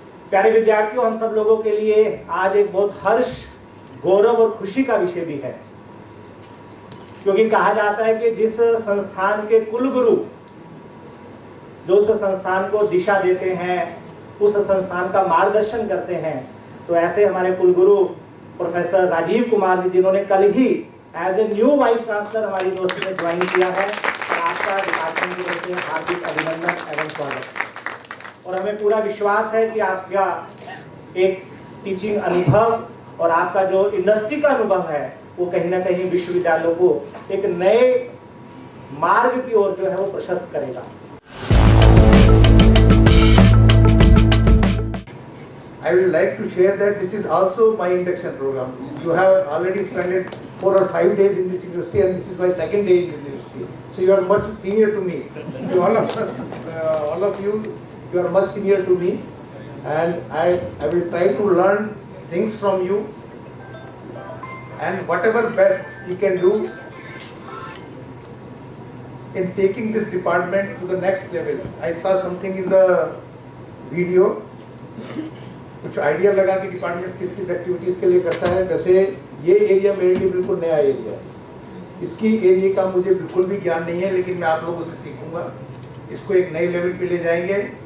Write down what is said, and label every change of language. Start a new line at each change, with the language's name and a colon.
Hindi: प्यारे विद्यार्थियों, हम सब लोगों के लिए आज एक बहुत हर्ष, गौरव और खुशी का विषय भी है, क्योंकि कहा जाता है कि जिस संस्थान के कुलगुरु जो उस संस्थान को दिशा देते हैं, उस संस्थान का मार्गदर्शन करते हैं, तो ऐसे हमारे कुलगुरु प्रोफेसर राजीव कुमार जी, जिन्होंने कल ही
English: as a new vice chancellor
Hindi: हमारी दोस्ती में ज्वाइन किया है, तो आपका डिपार्टमेंट की तरफ से हार्दिक अभिनंदन एवं स्वागत। और हमें पूरा विश्वास है कि आपका एक टीचिंग अनुभव और आपका जो इंडस्ट्री का अनुभव है वो कहीं ना कहीं विश्वविद्यालयों को एक नए मार्ग की ओर जो है वो प्रशस्त करेगा।
English: I will like to share that this is also my induction program. You have already spent 4 or 5 days in this university, and this is my second day in the university. So you are much senior to me. All of us, all of you, you are much senior to me, and I will try to learn things from you, and whatever best you can do in taking this department to the next level. I saw something in the video,
Hindi: कुछ idea लगा कि department किस किस activities के लिए करता है। वैसे ये एरिया मेरे लिए बिल्कुल नया एरिया है, इसकी एरिया का मुझे बिल्कुल भी ज्ञान नहीं है, लेकिन मैं आप लोगों से सीखूंगा, इसको एक नए लेवल पे ले जाएंगे।